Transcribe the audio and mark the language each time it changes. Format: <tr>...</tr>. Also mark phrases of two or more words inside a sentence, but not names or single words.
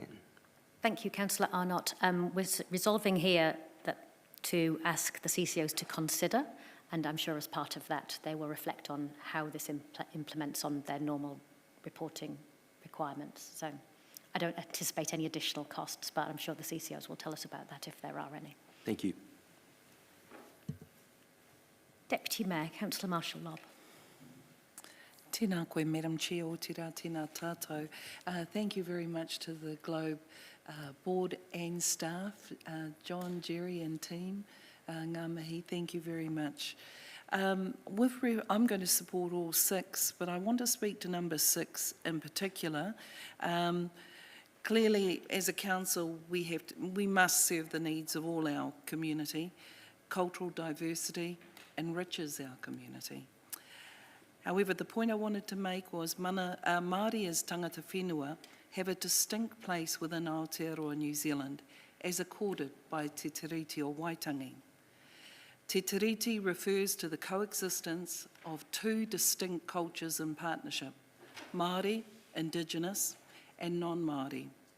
<en>Thank you, Councillor Arnott. We're resolving here to ask the CCOs to consider, and I'm sure as part of that they will reflect on how this implements on their normal reporting requirements. So I don't anticipate any additional costs, but I'm sure the CCOs will tell us about that if there are any. Thank you. Deputy Mayor, Councillor Marshall-Lobb.</en> <mi>Tēnā koe,</mi> <en>Madam Chair,</en> <mi>o te rā, tēnā tātou.</mi> <en>Thank you very much to the Globe board and staff, John, Jerry and team.</en> <mi>Ngā mihi,</mi> <en>thank you very much. I'm going to support all 6, but I want to speak to number 6 in particular. Clearly, as a council, we must serve the needs of all our community. Cultural diversity enriches our community. However, the point I wanted to make was Māori as</en> <mi>tangata whenua</mi> <en>have a distinct place within Aotearoa New Zealand, as accorded by Te Tiriti o Waitangi. Te Tiriti refers to the coexistence of 2 distinct cultures in partnership, Māori, Indigenous, and non-Māori.</en>